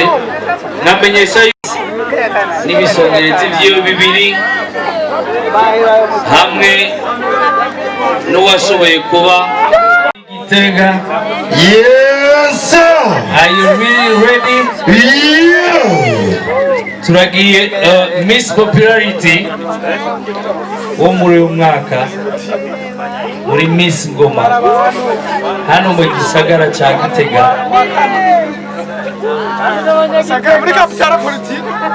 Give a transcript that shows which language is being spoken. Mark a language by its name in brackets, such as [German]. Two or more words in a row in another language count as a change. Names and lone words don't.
[Rundi] Namenyesha n'ibisongerezi by'iyo bibiri hamwe n'uwashoboye kuba Gitega. [English] Yes sir. Are you really ready? Yeah. [Rundi] Turagiye Miss Popularity wo muri uyu mwaka muri Miss Ngoma hano mu gisagara cya Gitega. muri kapitala politiki.